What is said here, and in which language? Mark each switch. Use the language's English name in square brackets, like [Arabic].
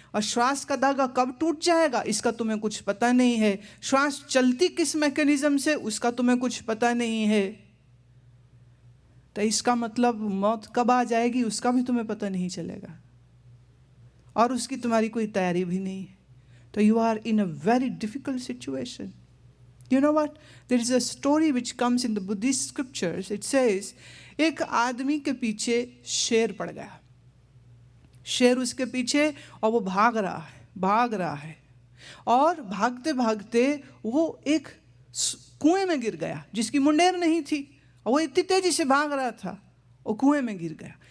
[Hindi] और श्वास का धागा कब टूट जाएगा इसका तुम्हें कुछ पता नहीं है. श्वास चलती किस मैकेनिज्म से उसका तुम्हें कुछ पता नहीं है. तो इसका मतलब मौत कब आ जाएगी उसका भी तुम्हें पता नहीं चलेगा, और उसकी तुम्हारी कोई तैयारी भी नहीं है. [English] तो you are in a very difficult situation. You know what? There is a story which comes in the Buddhist scriptures. It says, [Hindi] एक आदमी के पीछे शेर पड़ गया. शेर उसके पीछे, और वो भाग रहा है, और भागते भागते वो एक कुएं में गिर गया जिसकी मुंडेर नहीं थी, और वो इतनी तेजी से भाग रहा था, वो कुएं में गिर गया.